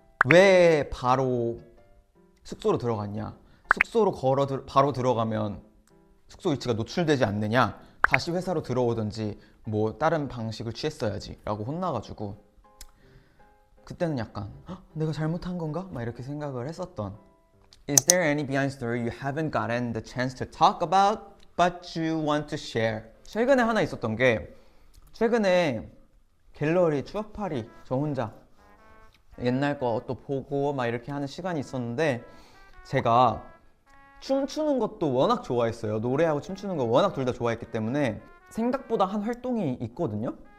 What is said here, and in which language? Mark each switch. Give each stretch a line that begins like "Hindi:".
Korean: 왜 바로 숙소로 들어갔냐, 숙소로 바로 들어가면 숙소 위치가 노출되지 않느냐, 다시 회사로 들어오든지 뭐 다른 방식을 취했어야지 라고 혼나가지고, 그때는 약간 내가 잘못한 건가? 막 이렇게 생각을 했었던.
English: Is there any behind story you haven't gotten the chance to talk about but you want to share?
Korean: 최근에 하나 있었던 게, 최근에 갤러리 추억팔이 저 혼자 옛날 거 또 보고 막 이렇게 하는 시간이 있었는데, 제가 춤추는 것도 워낙 좋아했어요. 노래하고 춤추는 거 워낙 둘 다 좋아했기 때문에 생각보다 한 활동이 있거든요.